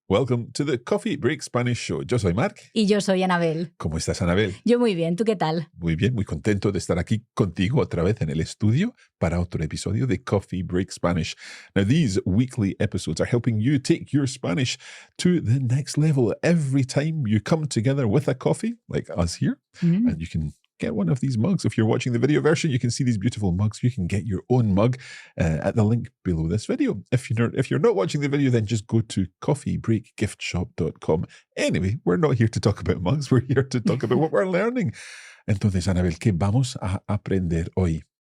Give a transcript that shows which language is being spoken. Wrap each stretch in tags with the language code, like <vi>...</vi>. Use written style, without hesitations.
<en>Welcome to the Coffee Break Spanish Show.</en> <es>Yo soy Marc. Y yo soy Anabel. ¿Cómo estás, Anabel? Yo muy bien, ¿tú qué tal? Muy bien, muy contento de estar aquí contigo otra vez en el estudio para otro episodio de Coffee Break Spanish.</es> <en>Now, these weekly episodes are helping you take your Spanish to the next level. Every time you come together with a coffee, like us here, and you can get one of these mugs. If you're watching the video version, you can see these beautiful mugs. You can get your own mug at the link below this video. If you're not watching the video, then just go to coffeebreakgiftshop.com. Anyway, we're not here to talk about mugs. We're here to talk about what we're learning.</en> <es>Entonces, Anabel, ¿qué vamos a aprender hoy?</es>